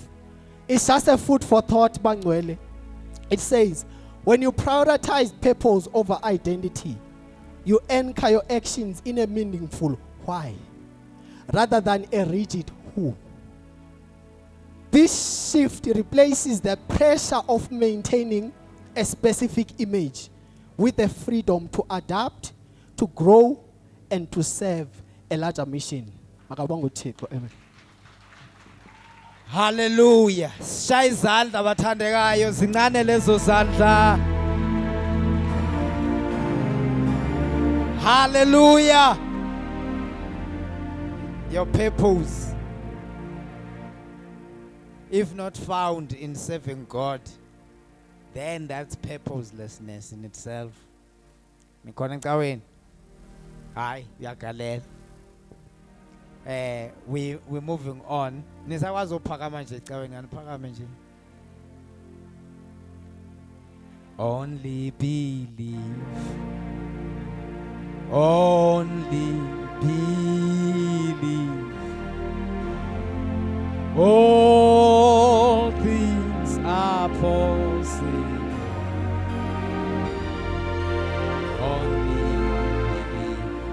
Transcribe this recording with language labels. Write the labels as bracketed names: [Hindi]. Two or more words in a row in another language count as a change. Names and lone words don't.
[English] It's just a food for thought, Bangwele. It says, when you prioritize purpose over identity, you anchor your actions in a meaningful why, rather than a rigid who. This shift replaces the pressure of maintaining a specific image with the freedom to adapt, to grow, and to serve a larger mission. [Xhosa] Makabonga uThixo. Amen. Hallelujah. Shaya izandla abathandekayo, zincane lezo zandla. Hallelujah. [English] Your purpose, if not found in serving God, then that's purposelessness in itself. [Xhosa] Nikhona caweni. Hayi, uyagalela. [English] We're moving on. [Xhosa] Nisakwazi uphakama nje caweni, aniphakame nje. [English] Only believe. Only believe. All things are possible. Only believe.